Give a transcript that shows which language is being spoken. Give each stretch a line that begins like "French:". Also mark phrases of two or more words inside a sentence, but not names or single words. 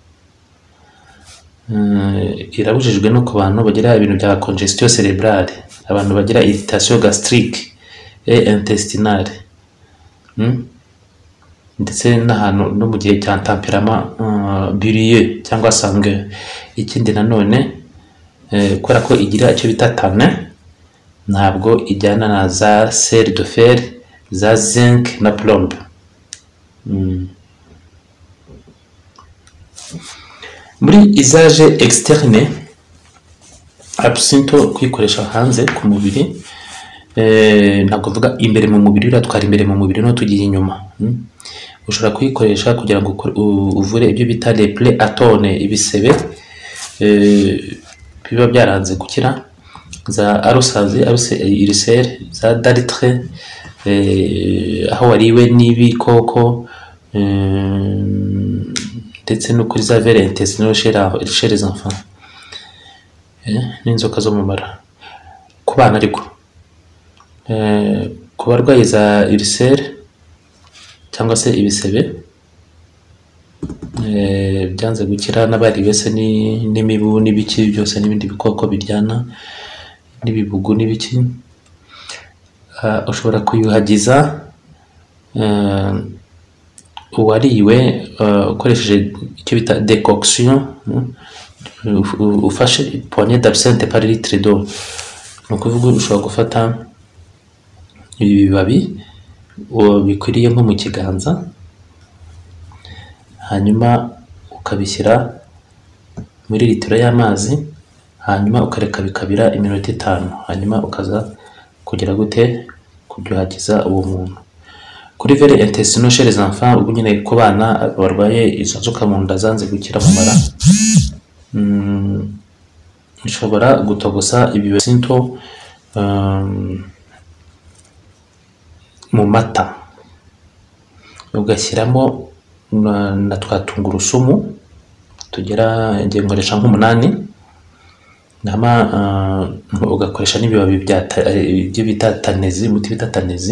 Kinyarwanda: Irabujijwe no ku bantu bagira ibintu bya
French: congestion cérébrale,
Kinyarwanda: abantu bagira
French: irritation gastrique et intestinale,
Kinyarwanda: ndetse n'ahantu no mu gihe cya
French: temperament bilieux
Kinyarwanda: cyangwa sanguin. Ikindi nanone kubera ko igira icyo bita tannin, ntabwo ijyana na za
French: sel de fer,
Kinyarwanda: za zinc na plomb. Muri
French: usage externe,
Kinyarwanda: absinto kwikoresha hanze ku mubiri, ntabwo mvuga imbere mu mubiri, uratwara imbere mu mubiri no tugiye inyuma. Ushobora kuyikoresha kugira ngo uvure ibyo bita
French: les plaies atones,
Kinyarwanda: ibisebe biba byaranze gukira, za arosaze, ulcère, za dartre, aho wariwe n'ibikoko, ndetse no kuri za
French: vers intestinaux chez les enfants,
Kinyarwanda: n'inzoka zo mu mara ku bana. Ariko ku barwayi za ulcère cyangwa se ibisebe byanze gukira, n'abari bese n'imibu n'ibiki byose n'ibindi bikoko biryana n'ibibugu n'ibiki, ushobora kuyuhagiza uwariwe ukoresheje icyo bita decoction.
French: Ufashe poignée d'absinthe par litre d'eau,
Kinyarwanda: ni ukuvuga ushobora gufata ibi bibabi bikwiriye nko mu kiganza, hanyuma ukabishyira muri litiro y'amazi, hanyuma ukareka bikabira iminota 5, hanyuma ukaza kugira gute kubyuhagiza uwo muntu.
French: Kuri vers intestinaux chez les enfants,
Kinyarwanda: ubwo nyine ku bana barwaye izo nzoka mu nda zanze gukira mu mara, ushobora gutogosa ibi absinto mu mata, ugashyiramo na twa tungurusumu tugera ngiye nkoresha nk'8, ugakoresha n'ibibabi byo bita tanezi, umuti bita tanezi.